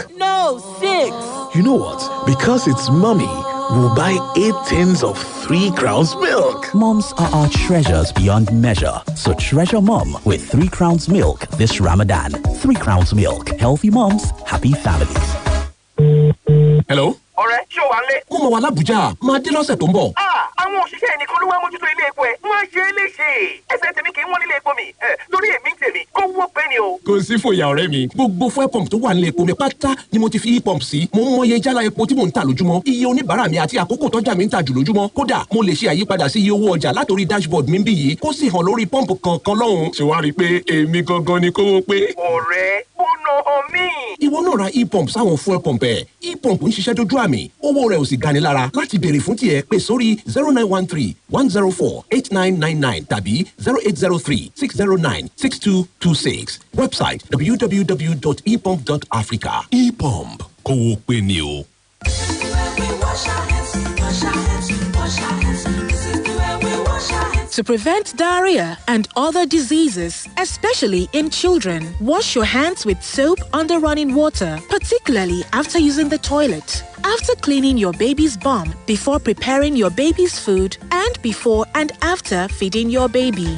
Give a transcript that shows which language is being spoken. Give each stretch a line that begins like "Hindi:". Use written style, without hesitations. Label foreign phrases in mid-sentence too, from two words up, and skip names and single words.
English: No, 6. You know what? Because it's Mommy, we'll buy 8 tins of 3 Crowns milk. Moms are our treasures beyond measure. So treasure Mom with 3 Crowns milk this Ramadan. 3 Crowns milk. Healthy moms, happy families. Hello?
Yoruba: Ọ̀rẹ́, ṣé o wà nílé? Mo mọ̀ wà l'Abuja, máa dé lọ́sẹ̀ tó ń bọ̀. Àwọn òṣìṣẹ́ ẹnìkan ló wá mójútó ilé epo ẹ̀. Wọ́n á ṣe é léṣe. Ẹsẹ̀ tèmi kì í wọ́n nílé epo mi. Lórí èmi tèmi, kó wó pé ni o. Kò sí fòyà ọ̀rẹ́ mi. Gbogbo
English: fuel pump
Yoruba: tó wà nílé epo mi pátá ni mo ti fi e-pump sí. Mo ń mọye jálá epo tí mò ń tà lójúmọ́. Iye oníbàárà mi àti àkókò tọ́jà mi ń tà jù lójúmọ́. Kódà mo lè ṣe àyípadà sí iye owó ọjà látòrí dashboard mi bí yìí kó sì hàn lórí pump kankan lọ́hùn. Ṣé wàá rí i pé èmi gangan ni kówó pé? Ọ̀rẹ́, ó nà hàn mí. Ìwọ náà ra e-pump sáwọn
English: fuel pump
Yoruba: ẹ̀. E-pump ń ṣiṣẹ́ dójú àmì. Owó rẹ̀ ò sì gani lára. Láti béèrè fún tiẹ̀ pè sórí 0913-104-8999 tàbí 0803-609-6226.
English: Website www.epump.africa.
Yoruba: E-pump kówó pé ni o.
English: To prevent diarrhea and other diseases, especially in children, wash your hands with soap under running water, particularly after using the toilet. After cleaning your baby's bum, before preparing your baby's food, and before and after feeding your baby.